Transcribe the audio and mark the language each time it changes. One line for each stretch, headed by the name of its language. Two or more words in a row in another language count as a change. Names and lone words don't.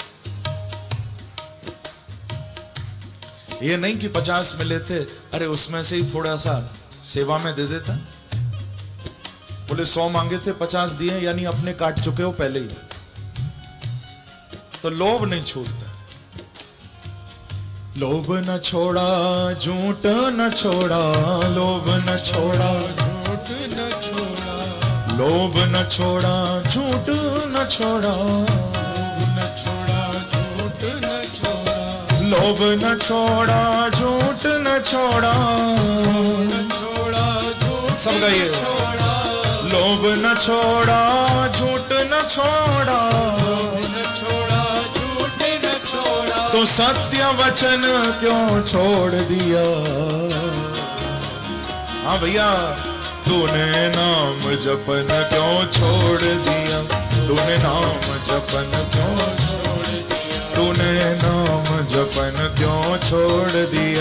Hindi: ये नहीं कि 50 मिले थे, अरे उसमें से ही थोड़ा सा सेवा में दे देता। बोले 100 मांगे थे, 50 दिए, यानी अपने काट चुके हो पहले ही। तो लोभ नहीं छूटता। लोभ न छोड़ा, झूठ न छोड़ा, लोभ न छोड़ा, झूठ न छोड़ा, लोभ न छोड़ा, झूठ न छोड़ा, लोभ न छोड़ा, झूठ न छोड़ा, लोभ न छोड़ा, झूठ न छोड़ा, न छोड़ा, झूठ सब गाइए। न छोड़ा, लोभ न छोड़ा, झूठ न छोड़ा, न छोड़ा, झूठ न छोड़ा। तो सत्य वचन क्यों छोड़ दिया। हाँ भैया, तूने नाम जपन क्यों छोड़ दिया, तूने नाम जपन क्यों छोड़ दिया, तूने नाम जपन क्यों छोड़ दिया।